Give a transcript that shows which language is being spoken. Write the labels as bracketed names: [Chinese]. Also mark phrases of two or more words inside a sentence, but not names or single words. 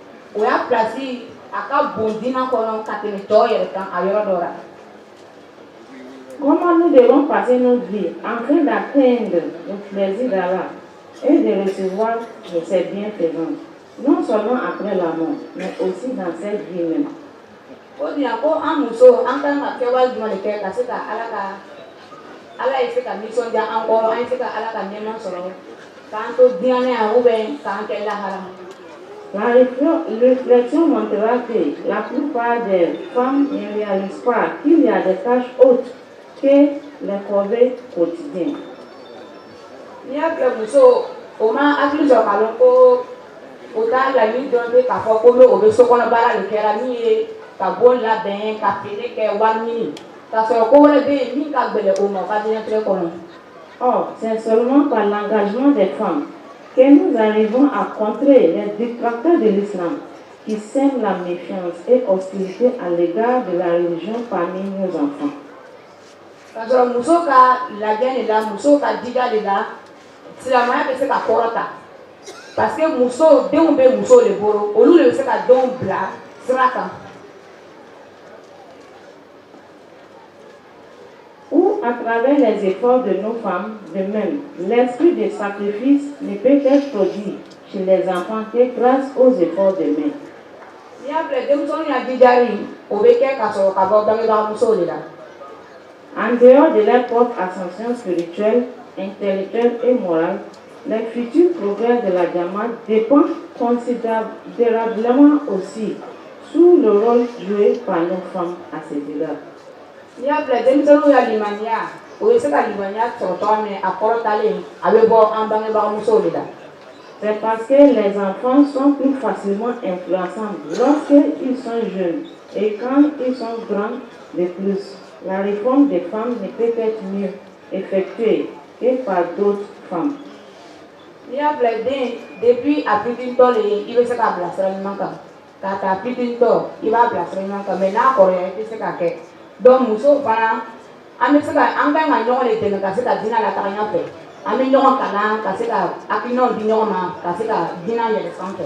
[Bambara] o y'a place a ka bon dina kɔnɔ ka tɛmɛ tɔw yɛrɛ kan a yɔrɔ dɔ la. [French] Comment nous devons passer notre vie afin d'atteindre le plaisir d'Allah et de recevoir de ses bienfaisants, non seulement après la mort, mais aussi dans cette vie même. [Bambara] O di yan ko an muso an kan ka kɛwale jumɛn de kɛ ka se ka Ala ye se ka nisɔndiya an kɔrɔ, an ye se ka Ala ka nɛɛma sɔrɔ k'an to diɲɛ yan [French] ou bien [Bambara] k'an kɛ lahara. [French] La réflexion montrera que la plupart des femmes ne réalisent pas qu'il y a des tâches autres que les corvées quotidiennes. [Bambara] N'i y'a filɛ muso o ma hakili sɔrɔ k'a dɔn ko o t'a laɲini dɔrɔn tɛ k'a fɔ ko o bɛ sokɔnɔ baara de kɛra min ye ka bon labɛn ka feere kɛ wari ɲini k'a sɔrɔ ko wɛrɛ bɛ yen min ka gɛlɛn o ma o ka diɲɛnatigɛ kɔnɔ. [French] Or, c'est seulement par l'engagement des femmes que nous arrivons à contrer les détracteurs de l'islam qui sèment la méfiance et hostilité à l'égard de la religion parmi nos enfants. [Bambara] K'a sɔrɔ muso ka lajɛ de la muso ka jija de la silamɛya bɛ se ka kɔrɔta [French] parce que [Bambara] muso denw bɛ muso de bolo olu de bɛ se ka denw bila sira kan. [French] Ou à travers les efforts de nos femmes, de même, l'esprit de sacrifice ne peut être produit chez les enfants que grâce aux efforts de main. [Bambara] N'i y'a filɛ denmisɛnninw ya jijali o bɛ kɛ ka sɔrɔ ka bɔ bangebaga musow de la. [French] En dehors de leur propre ascension spirituelle, intellectuelle et morale, les futurs progrès de la Jamaat dépendent considérablement aussi sur le rôle joué par nos femmes à cet égard. [Bambara] N'i y'a filɛ denmisɛnninw ya limaniya o bɛ se ka limaniya sɔrɔ cogoya min a kɔrɔtalen a bɛ bɔ an bangebaga musow de la. [French] C'est parce que les enfants sont plus facilement influençables lorsqu'ils sont jeunes et quand ils sont grands de plus. La réforme des femmes ne peut être mieux effectuée que par d'autres femmes. [Bambara] N'i y'a filɛ den depuis a fitintɔ de i bɛ se k'a bila sira ɲuman kan k'a ta fitintɔ i b'a bila sira ɲuman kan mais n'a kɔrɔya i tɛ se k'a kɛ donc muso fana an bɛ se ka an kan ka ɲɔgɔn de dɛmɛ ka se ka diinɛ lataga ɲɔgɔn fɛ an bɛ ɲɔgɔn kalan ka se ka hakilinaw di ɲɔgɔn ma ka se ka diinɛ yɛlɛ sanfɛ.